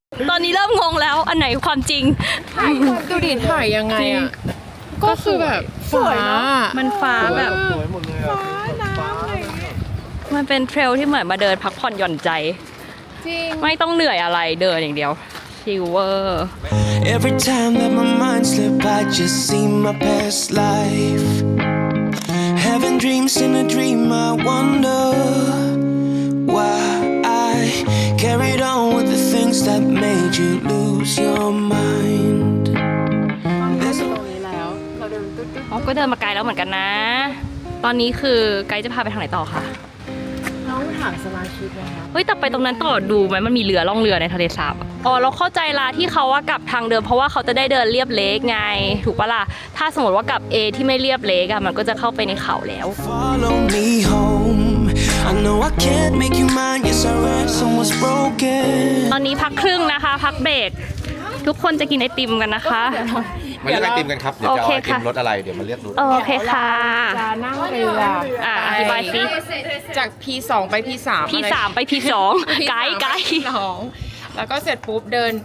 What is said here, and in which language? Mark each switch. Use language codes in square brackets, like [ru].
[th] ตอนนี้เริ่มงงแล้วอันไหนความจริง ดูดิถ่ายยังไงอ่ะ ก็คือแบบสวยเนาะ มันฟ้าแบบ สวยหมดเลยอ่ะ มันเป็นเทรลที่เหมือนมาเดินพักผ่อนหย่อนใจ จริง ไม่ต้องเหนื่อยอะไรเดินอย่างเดียวชิลเวอร์ [en] Every time that my mind slip, I just see my past life. Having dreams in a dream, I wonder why I carried on with the things that made you lose your mind. [th] อ๋อก็เดินมาไกลแล้วเหมือนกันนะ ตอนนี้คือไกด์จะพาไปทางไหนต่อคะ น้องถามสมาชิกนะคะ เฮ้ยแต่ไปตรงนั้นต่อดูไหมมันมีเรือล่องเรือในทะเลสาบอะอ๋อเราเข้าใจละที่เขาว่ากลับทางเดิมเพราะว่าเขาจะได้เดินเลียบเลกไง ถูกปะล่ะ ถ้าสมมติว่ากลับ A ที่ไม่เลียบเลกอะมันก็จะเข้าไปในเขาแล้ว [en] Follow me home. I know I can't make you mine. Yes, our ransom was broken. [th] ตอนนี้พักครึ่งนะคะ พักเบรกทุกคนจะกินไอติมกันนะคะ มาเลือกไอติมกันครับ เดี๋ยวจะเอา โอเค ไอติม ค่ะ รสอะไรเดี๋ยวมาเลือกดู โอเคค่ะ จะนั่งเรือ อธิบายสิ จาก P2 ไป P3 P3 ไป P2 ไกด์ไกด์ 2แล้วก็เสร็จปุ๊บเดิน